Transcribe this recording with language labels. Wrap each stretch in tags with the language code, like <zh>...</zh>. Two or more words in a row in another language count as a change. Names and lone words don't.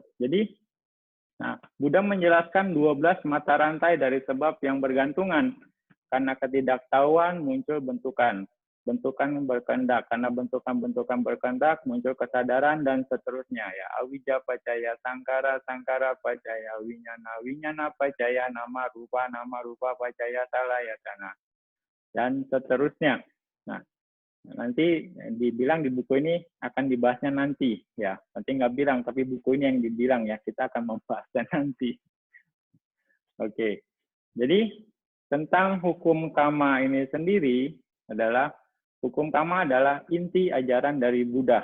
<id>Jadi Buddha menjelaskan 12 mata rantai dari sebab yang bergantungan. Karena ketidaktahuan muncul bentukan. Bentukan berkehendak, karena bentukan-bentukan berkehendak muncul kesadaran dan seterusnya ya.</id> <pi>Awija pacaya sangkara, sangkara pacaya winyana, winyana pacaya nama rupa pacaya salayatana,</pi> <id>dan seterusnya. Nah, nanti dibilang di buku ini akan dibahasnya nanti ya. Nanti nggak bilang, tapi buku ini yang dibilang ya. Kita akan membahasnya nanti. Oke, jadi tentang hukum karma ini sendiri adalah hukum karma adalah inti ajaran dari Buddha.</id>